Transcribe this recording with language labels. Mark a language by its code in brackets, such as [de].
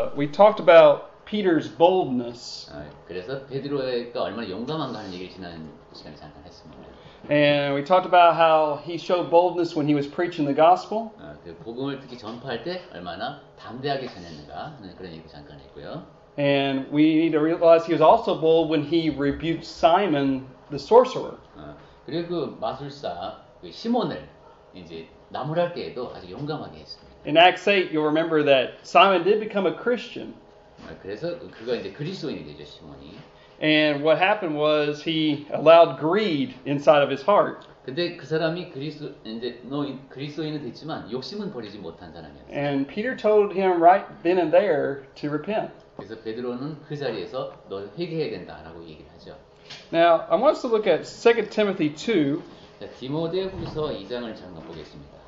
[en] we talked about Peter's boldness. [ko] 그래서 베드로가 얼마나 용감한가 하는 얘기를 지난 시간에 잠깐 했습니다. [en] And we talked about how he showed boldness when he was preaching the gospel. [ko] 그 복음을 특히 전파할 때 얼마나 담대하게 전했는가 하는 그런 얘기 잠깐 했고요. [en] And we need to realize he was also bold when he rebuked Simon the sorcerer. [ko] 그리고 그 마술사 그 시몬을 이제 나무랄 때에도 아주 용감하게 했습니다. [en] In Acts 8, you'll remember that Simon did become a Christian. [ko] 그래서 그가 이제 그리스도인이 되죠, 시몬이. [en] And what happened was he allowed greed inside of his heart. [ko] 근데 그 사람이 그리스도인은 됐지만 욕심은 버리지 못한 사람이었어요. [en] And Peter told him right then and there to repent. [ko] 그래서 베드로는 그 자리에서 너 회개해야 된다라고 얘기를 하죠. [en] Now, I want us to look at 2 Timothy 2, [ko] 자, 디모데후서 2장을 잠깐 보겠습니다.